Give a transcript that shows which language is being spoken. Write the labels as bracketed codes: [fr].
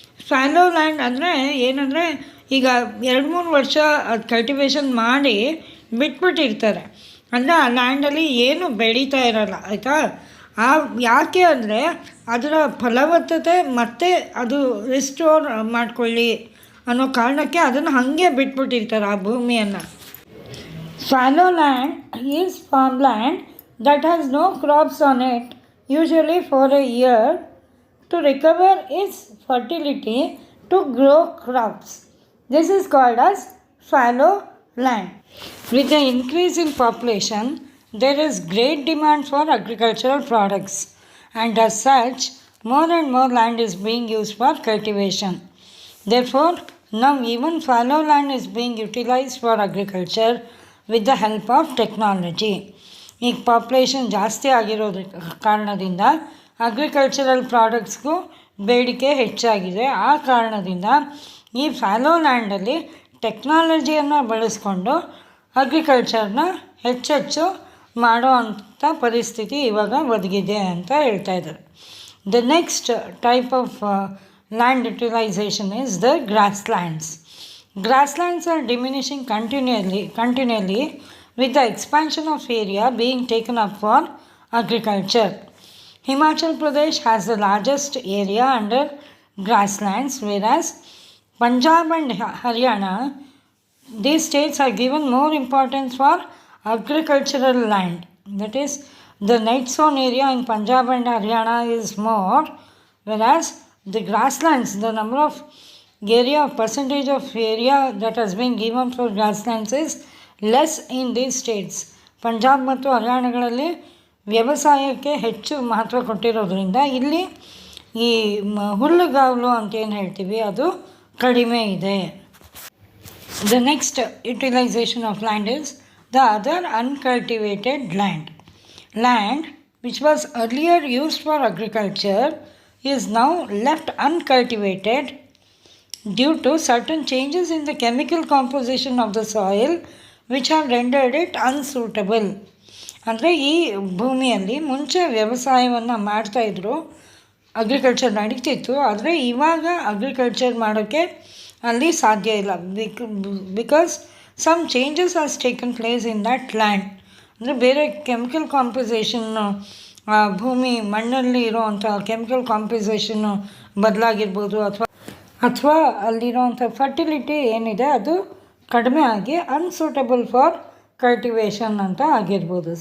[kn] Fallow land ಅಂದರೆ ಏನಂದರೆ ಈಗ 2-3 ವರ್ಷ ಅದು ಕಲ್ಟಿವೇಷನ್ ಮಾಡಿ ಬಿಟ್ಬಿಟ್ಟಿರ್ತಾರೆ. ಅಂದರೆ ಆ ಲ್ಯಾಂಡಲ್ಲಿ ಏನು ಬೆಳೀತಾ ಇರೋಲ್ಲ, ಆಯಿತಾ. ಯಾಕೆ ಅಂದರೆ ಅದರ ಫಲವತ್ತತೆ ಮತ್ತೆ ಅದು ರಿಸ್ಟೋರ್ ಮಾಡ್ಕೊಳ್ಳಿ ಅನ್ನೋ ಕಾರಣಕ್ಕೆ ಅದನ್ನು ಹಾಗೆ ಬಿಟ್ಬಿಟ್ಟಿರ್ತಾರೆ ಆ ಭೂಮಿಯನ್ನು. [en] Fallow land is farmland that has no crops on it, usually for a year, to recover its fertility to grow crops. This is called as fallow land. With the increase in population, there is great demand for agricultural products, and as such, more and more land is being used for cultivation. Therefore, now even fallow land is being utilized for agriculture with the help of technology. [kn] ಈಗ population ಜಾಸ್ತಿ ಆಗಿರೋದ್ರ ಕಾರಣದಿಂದ agricultural ಪ್ರಾಡಕ್ಟ್ಸ್ಗೂ ಬೇಡಿಕೆ ಹೆಚ್ಚಾಗಿದೆ. ಆ ಕಾರಣದಿಂದ ಈ follow ಲ್ಯಾಂಡಲ್ಲಿ ಟೆಕ್ನಾಲಜಿಯನ್ನು ಬಳಸ್ಕೊಂಡು ಅಗ್ರಿಕಲ್ಚರ್ನ ಹೆಚ್ಚೆಚ್ಚು ಮಾಡೋ ಅಂಥ ಪರಿಸ್ಥಿತಿ ಇವಾಗ ಒದಗಿದೆ ಅಂತ ಹೇಳ್ತಾ ಇದ್ದಾರೆ. [en] The next type of land utilisation is the grasslands. Grasslands are diminishing continually with the expansion of area being taken up for agriculture. Himachal Pradesh has the largest area under grasslands, whereas Punjab and Haryana, these states are given more importance for agricultural land. That is, the net zone area in Punjab and Haryana is more, whereas the grasslands, the number of percentage of area that has been given for grasslands is less in these states. [kn] Punjab ಮತ್ತು ಹರಿಯಾಣಗಳಲ್ಲಿ ವ್ಯವಸಾಯಕ್ಕೆ ಹೆಚ್ಚು ಮಹತ್ವ ಕೊಟ್ಟಿರೋದ್ರಿಂದ ಇಲ್ಲಿ ಈ ಹುಲ್ಲುಗಾವಲು ಅಂತ ಏನು ಹೇಳ್ತೀವಿ ಅದು ಕಡಿಮೆ ಇದೆ. [en] The next utilisation of land is the other uncultivated land. Land which was earlier used for agriculture is now left uncultivated due to certain changes in the chemical composition of the soil which have rendered it unsuitable. [kn] ಅಂದರೆ ಈ ಭೂಮಿಯಲ್ಲಿ ಮುಂಚೆ ವ್ಯವಸಾಯವನ್ನು ಮಾಡ್ತಾಯಿದ್ರು, agriculture ನಡೀತಿತ್ತು. ಆದರೆ ಇವಾಗ agriculture ಮಾಡೋಕ್ಕೆ ಅಲ್ಲಿ ಸಾಧ್ಯ ಇಲ್ಲ. [en] Because some changes has taken place in that land. [kn] ಅಂದರೆ ಬೇರೆ ಕೆಮಿಕಲ್ ಕಾಂಪೋಸಿಷನ್ನು, ಭೂಮಿ ಮಣ್ಣಲ್ಲಿ ಇರೋವಂಥ ಕೆಮಿಕಲ್ ಕಾಂಪೋಸಿಷನ್ನು ಬದಲಾಗಿರ್ಬೋದು, ಅಥವಾ ಅಲ್ಲಿರೋವಂಥ ಫರ್ಟಿಲಿಟಿ ಏನಿದೆ ಅದು ಕಡಿಮೆ ಆಗಿ [en] unsuitable for cultivation [kn] ಅಂತ ಆಗಿರ್ಬೋದು.